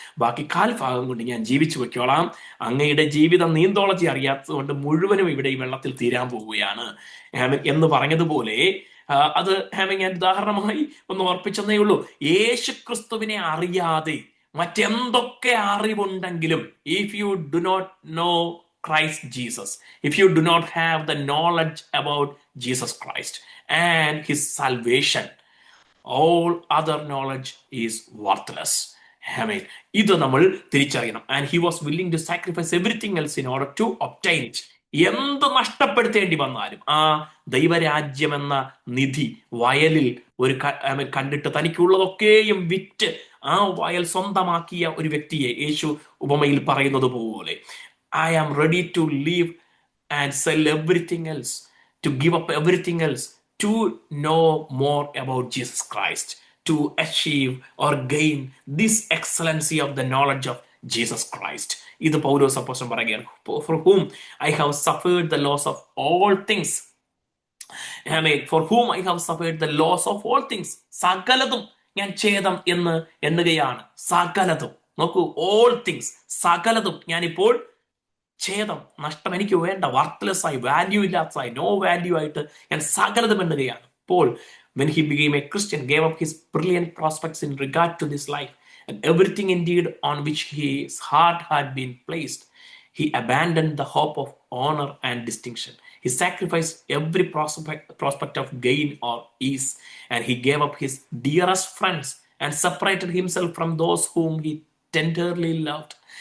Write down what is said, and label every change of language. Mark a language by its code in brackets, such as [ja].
[ml] ബാക്കി 1/4 ഭാഗം കൊണ്ട് ഞാൻ ജീവിച്ചു വെക്കോളാം. അങ്ങയുടെ ജീവിതം നീന്തോളജി അറിയാത്തത് കൊണ്ട് മുഴുവനും ഇവിടെ ഈ വെള്ളത്തിൽ തീരാൻ പോവുകയാണ് എന്ന് പറഞ്ഞതുപോലെ അത് ഞാൻ ഉദാഹരണമായി ഒന്ന് ഓർപ്പിച്ചെന്നേ ഉള്ളൂ. യേശുക്രിസ്തുവിനെ അറിയാതെ മറ്റെന്തൊക്കെ അറിവുണ്ടെങ്കിലും, [en] If you do not know Christ Jesus, if you do not have the knowledge about Jesus Christ and his salvation, all other knowledge is worthless. [ml] Amen. ഇത് നമ്മൾ തിരിച്ചറിയണം. [en] And he was willing to sacrifice everything else in order to obtain it. [ml] എന്ത് നഷ്ടപ്പെടുത്തേണ്ടി വന്നാലും ആ ദൈവരാജ്യം എന്ന നിധി വയലിൽ ഒരു കണ്ടിട്ട് തനിക്കുള്ളതൊക്കെയും വിറ്റ് ആ വയൽ സ്വന്തമാക്കിയ ഒരു വ്യക്തിയെ യേശു ഉപമയിൽ പറയുന്നത് പോലെ, [en] I am ready to leave and sell everything else, to give up everything else to know more about Jesus Christ, to achieve or gain this excellency of the knowledge of Jesus Christ. [ml] ഇത് പൗലോസ് അപ്പോസ്തലൻ പറയുകയാണ്, [en] for whom I have suffered the loss of all things. Amen. For whom I have suffered the loss of all things. [ml] സകലതും ഞാൻ ഛേദം എന്ന് എണ്ണുകയാണ്. സകലതും, നോക്കൂ, [en] all things, [ml] സകലതും ഞാനിപ്പോൾ ഛേദം, നഷ്ടം, എനിക്ക് വേണ്ട, വർത്തലെസ് ആയി, വാല്യൂ ഇല്ലാത്തതായി, [en] no value [ml] ആയിട്ട് ഞാൻ സകലതും എണ്ണുകയാണ്. [en] Paul, when he became a Christian, gave up his brilliant prospects in regard to this life and everything indeed on which his heart had been placed. He abandoned the hope of honor and distinction. He sacrificed every prospect of gain or ease, and he gave up his dearest friends and separated himself from those whom he tenderly loved.